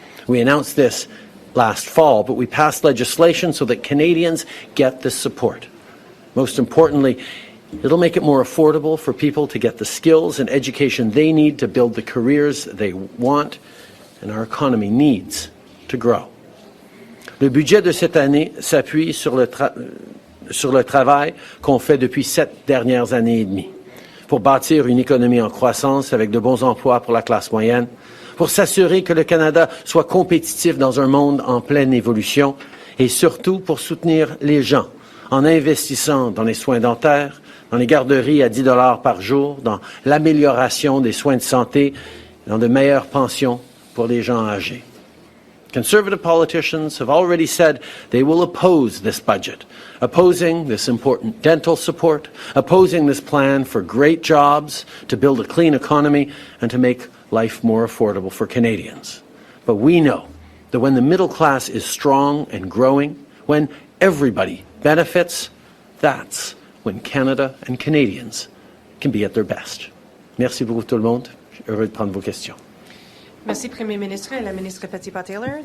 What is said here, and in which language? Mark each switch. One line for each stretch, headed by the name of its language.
English: We announced this last fall, but we passed legislation so that Canadians get this support. Most importantly, it'll make it more affordable for people to get the skills and education they need to build the careers they want and our economy needs to grow.
French: Le budget de cette année s'appuie sur le travail qu'on fait depuis 7 dernières années et demie. pour bâtir une économie en croissance avec de bons emplois pour la classe moyenne, pour s'assurer que le Canada soit compétitif dans un monde en pleine évolution et surtout pour soutenir les gens en investissant dans les soins dentaires, dans les garderies à 10 $ par jour, dans l'amélioration des soins de santé, dans de meilleures pensions pour les gens âgés.
English: Conservative politicians have already said they will oppose this budget, opposing this important dental support, opposing this plan for great jobs, to build a clean economy, and to make life more affordable for Canadians. But we know that when the middle class is strong and growing, when everybody benefits, that's when Canada and Canadians can be at their best.
French: Merci beaucoup tout le monde. Je suis heureux de prendre vos questions. Merci, Premier ministre et la ministre Petitpas-Taylor.